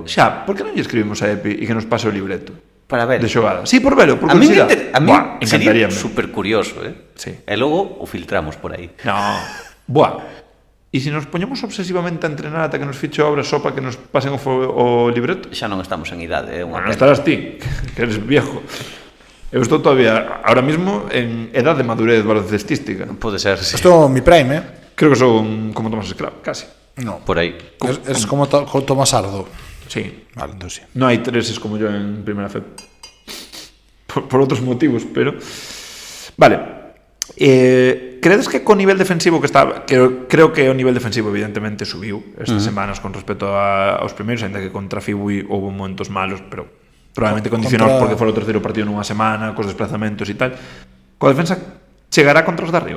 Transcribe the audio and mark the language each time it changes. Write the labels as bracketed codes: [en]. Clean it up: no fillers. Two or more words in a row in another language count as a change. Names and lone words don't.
[gl] Xa, por que non lle escribimos a Epi e que nos pase o libreto para ver. de xogada? Sí, por velo, por [es] A mí [gl] curiosidade. [es] sería [gl] Encantaríame. [es] super curioso, [gl] Sí. E logo o filtramos por aí. [es] No, buah. [gl] E se nos poñemos obsesivamente a entrenar ata que nos fiche obra só para que nos pasen o libreto? Xa non estamos en idade, é unha Bueno, non pena. estarás ti, [es] que eres viejo. [gl] Eu estou [es] todavía, ahora mismo, en edad de madurez baloncestística. [gl] Pode ser, sí. [es] Esto mi prime, Creo que son como Tomás Esclavo, casi. No. [gl] Por aí. [es] Es como Tomás Ardo. Sí. Vale, entonces sí. No hay treses como yo en primera fe. Por otros motivos, pero... Vale. [gl] Credes que co nivel defensivo que está... Creo que o nivel defensivo evidentemente subiu estas semanas con respecto aos primeiros, ainda que contra Fibui houve momentos malos, pero probablemente condicionados porque fora o terceiro partido nunha semana, cos desplazamentos e tal. Coa defensa chegará contra os de arriba?